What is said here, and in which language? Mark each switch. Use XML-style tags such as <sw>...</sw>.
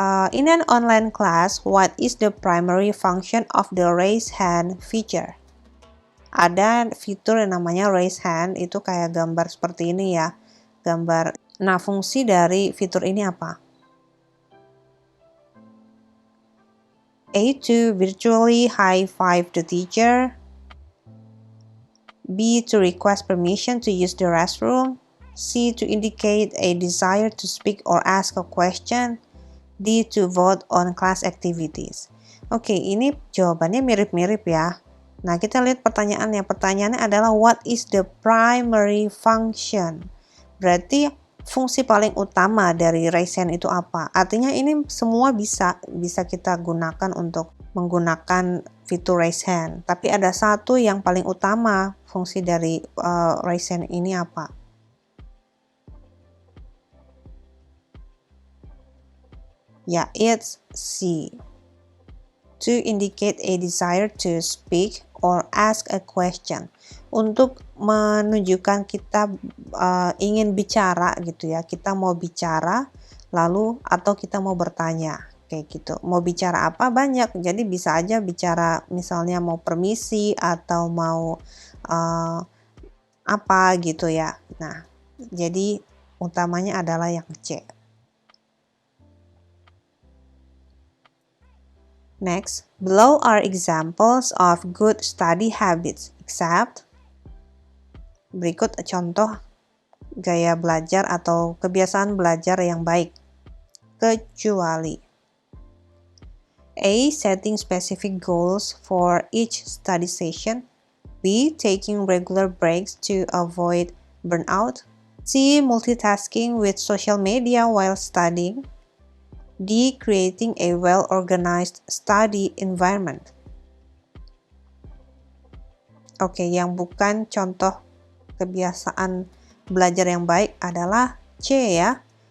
<en>In an online class, what is the primary function of the raise hand feature?</en> <id>Ada fitur yang namanya raise hand, itu kayak gambar seperti ini ya. Gambar. Nah, fungsi dari fitur ini apa?</id> <en>A. To virtually high-five the teacher. B. To request permission to use the restroom. C. To indicate a desire to speak or ask a question. D. To vote on class activities.</en> <id>Oke, ini jawabannya mirip-mirip ya. Nah, kita lihat pertanyaannya. Pertanyaannya adalah</id> <en>what is the primary function?</en> <id>Berarti fungsi paling utama dari raise hand itu apa? Artinya ini semua bisa kita gunakan untuk menggunakan fitur raise hand. Tapi ada satu yang paling utama fungsi dari raise hand ini apa?</id> <en>Ya, it's C. To indicate a desire to speak or ask a question.</en> <id>Untuk menunjukkan kita ingin bicara gitu ya. Kita mau bicara lalu atau kita mau bertanya kayak gitu. Mau bicara apa banyak. Jadi bisa aja bicara misalnya mau permisi atau mau apa gitu ya. Nah, jadi utamanya adalah yang C.</id> <en>Next, below are examples of good study habits, except</en> <id>berikut contoh gaya belajar atau kebiasaan belajar yang baik, kecuali A.</id> <en>Setting specific goals for each study session. B. Taking regular breaks to avoid burnout. C. Multitasking with social media while studying. D. Creating a well-organized study environment.</en> <id>Oke, yang bukan contoh kebiasaan belajar yang baik adalah C ya.</id>